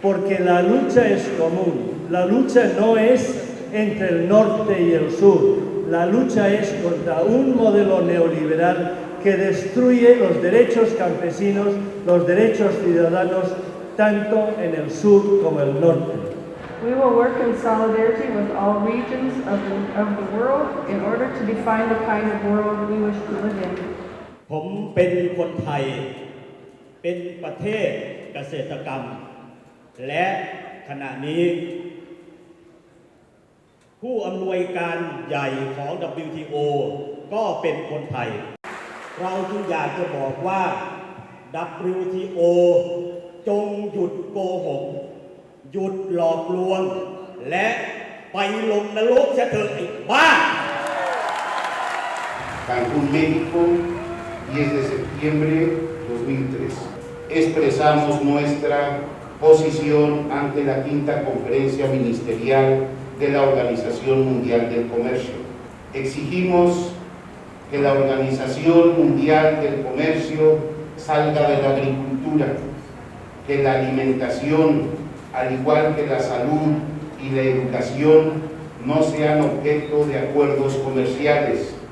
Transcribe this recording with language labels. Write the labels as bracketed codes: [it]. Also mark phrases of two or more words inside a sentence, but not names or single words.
[es] Porque la lucha es común, la lucha no es entre el norte y el sur, la lucha es contra un modelo neoliberal que destruye los derechos campesinos, los derechos ciudadanos, tanto en el sur como el norte. [en] We will work in solidarity with all regions of the world in order to define the kind of world we wish to live in. [th] ผมเป็นคนไทยเป็นประเทศเกษตรกรรมและขณะนี้ผู้อำนวยการใหญ่ของ WTO ก็เป็นคนไทยเราจึงอยากจะบอกว่า WTO จงหยุดโกหกหยุดหลอกลวงและไปลงนรกเสียเถิดไอ้บ้า [es] Cancún, México, 10 de septiembre 2003. Expresamos nuestra posición ante la quinta conferencia ministerial de la Organización Mundial del Comercio. Exigimos que la Organización Mundial del Comercio salga de la agricultura, que la alimentación, al igual que la salud y la educación, no sean objeto de acuerdos comerciales.